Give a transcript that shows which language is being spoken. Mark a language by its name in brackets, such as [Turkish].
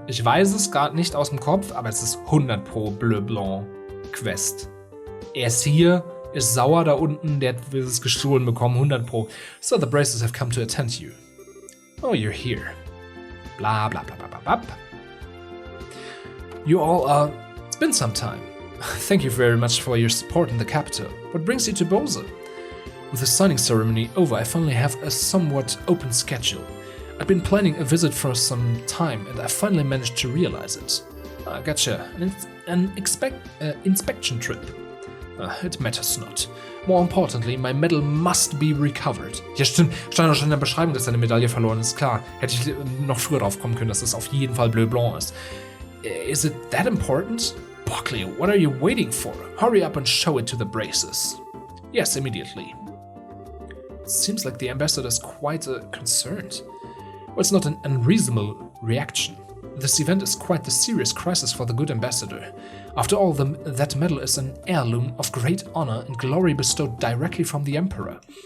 [German] Ich weiß es gerade nicht aus dem Kopf, aber es ist 100 Pro Bleu Blanc Quest. Er ist hier, ist sauer da unten, der will es gestohlen bekommen, 100 Pro. [English] So the braces have come to attend you. Oh, you're here. Bla bla bla bla bla bla. You all it's been some time. Thank you very much for your support in the capital. What brings you to Bose? With the signing ceremony over, I finally have a somewhat open schedule. I've been planning a visit for some time, and I finally managed to realize it. Gotcha. An inspection trip. It matters not. More importantly, my medal must be recovered. [German] Ja, stimmt. Stand doch schon in der Beschreibung, dass seine Medaille verloren ist. Klar, hätte ich noch früher drauf kommen können, dass es auf jeden Fall Bleu Blanc ist. [English] Is it that important? Buckley, what are you waiting for? Hurry up and show it to the braces. Yes, immediately. It seems like the ambassador is quite concerned. Well, it's not an unreasonable reaction. This event is quite the serious crisis for the good ambassador. After all, that medal is an heirloom of great honor and glory bestowed directly from the emperor.